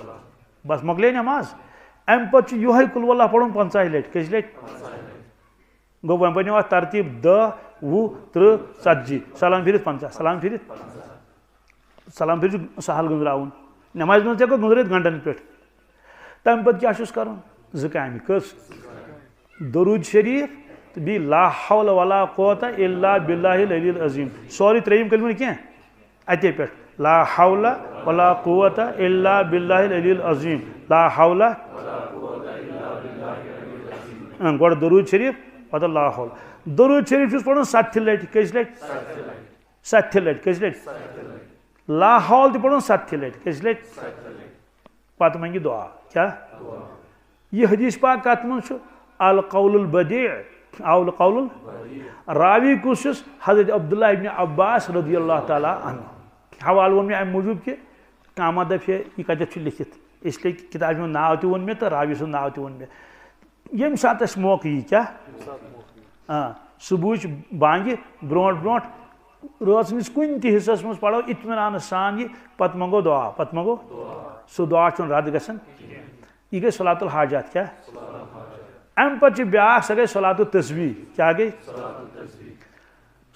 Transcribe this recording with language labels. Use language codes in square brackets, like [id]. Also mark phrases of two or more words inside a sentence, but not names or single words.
[ks] بس مۄکلے نماز امہِ پتہٕ چھُ یِہوے قل واللہ پرُن 50 لٹہِ کٔژِ لٹہِ گوٚو وۄنۍ بنیو اتھ ترتیٖب 10 20 30 40 سلام پھِرِتھ 50 سلام پھِرِتھ سلام پھِرِتھ چھُ سہل گٔنٛزراوُن نمازِ منٛز تہِ ہٮ۪کو گٔنٛزرٲوِتھ گنٹن پٮ۪ٹھ تمہِ پتہٕ کیٛاہ چھُس کرُن 2 کامہِ کٔژ درود شریف تہٕ بیٚیہِ [ar] لا حول ولا قوة الا باللہ العلی العظیم [ks] سورُے 3یِم کلمہٕ نہٕ کینٛہہ اتے پٮ۪ٹھ [ar] لا حول ولا قوة الا باللہ العلی العظیم [ks] لا حول گۄڈٕ درود شریف پتہٕ لا حول درود شریف چھُس پرُن 70 لٹہِ کٔژِ لٹہِ 70 لٹہِ کٔژِ لٹہِ لا حول تہِ پرُن 70 لٹہِ کٔژِ لٹہِ پتہٕ منگہِ دعا کیٛاہ یہ حدیث پاک کتھ منٛز چھُ القول البدیع القول راوی کُس چھُس حضرت عبداللہ ابن عباس [ar] رضی اللہ تعالیٰ عنہ [ks] حوالہٕ ووٚن مےٚ امہِ موٗجوٗب کہِ کانٛہہ ما دپہِ ہے یہِ کتٮ۪تھ چھُ لیکھِتھ [ur] اس لیے [ks] کِتابہِ ہُنٛد ناو تہِ ووٚن مےٚ تہٕ راوی سُنٛد ناو تہِ ووٚن مےٚ ییٚمہِ ساتہٕ اَسہِ موقعہٕ یی کیٛاہ صبحٕچ بانگہِ برونٛٹھ برونٛٹھ رٲژ کُنہِ تہِ حصس منٛز پرو اطمینانہٕ سان یہِ پتہٕ منگو دعا پتہٕ منگو سُہ دعا چھُنہٕ رد گژھان یہ گئی صلاۃ الحاجات کیٛاہ امہِ پتہٕ چھِ بیٛاکھ سۄ گٔے صلاۃ التسبیح کیٛاہ گٔے سۄ